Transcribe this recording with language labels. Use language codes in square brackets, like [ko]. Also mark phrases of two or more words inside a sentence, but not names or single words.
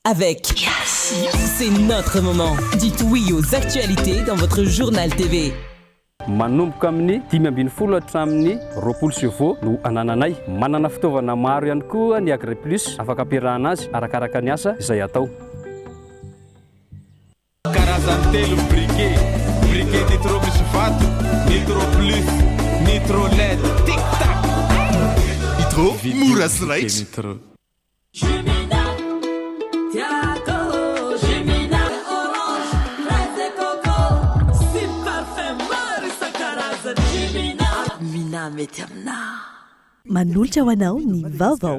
[fr] avec Yassine. C'est notre moment. Dites oui aux actualités dans votre journal TV. [mg] Manomboka amin'ny 5:20 hatramin'ny 20 sivô no anananay manana fitaovana maro ihany koa ny Agri Plus afaka ampiarahana azy arakaraka ny asa izay atao. Karazany telo briquet nitro misy vato, nitro plus, nitro LED, tic tac. Nitro mora sy raitra. Nitro. Mety amina manolotra ho anao ny vaovao.